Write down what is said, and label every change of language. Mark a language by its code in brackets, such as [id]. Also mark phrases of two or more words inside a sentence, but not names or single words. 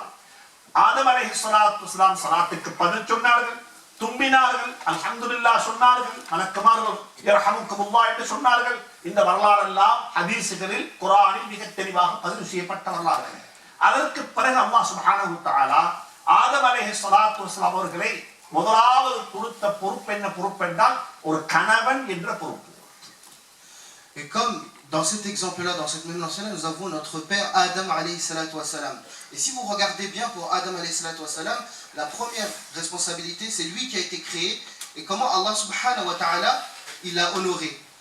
[ta] ஆதம் [ar] عليه الصلاة والسلام [ta] ஸலாத்துக்கு பதில் சொன்னார்கள், தும்பினார்கள், அல்ஹம்துலில்லாஹ் சொன்னார்கள், மலக்குமார்கள் யர்ஹமுக்குமுல்லாஹ் என்று சொன்னார்கள். இந்த வரலாறு எல்லாம் ஹதீஸுகளில் குர்ஆனில் மிக தெளிவாக பதிவு செய்யப்பட்ட வரலாறுகள். அதற்கு பிறகு [ar] الله سبحانه وتعالى [ta] ஆதம் [ar] عليه الصلاة والسلام [ta] அவர்களை முதலாவது கொடுத்த பொறுப்பு என்ன பொறுப்பு என்றால் ஒரு கணவன் என்ற பொறுப்பு. [fr] Et comme dans cet exemple-là, dans cette même lancée-là, nous avons notre père Adam [ar] عليه الصلاة والسلام. [fr] Et si vous regardez bien pour Adam [ar] عليه الصلاة والسلام, [fr] la première responsabilité, c'est lui qui a été créé. Et comment [ar] الله سبحانه وتعالى, [fr] il l'a honoré.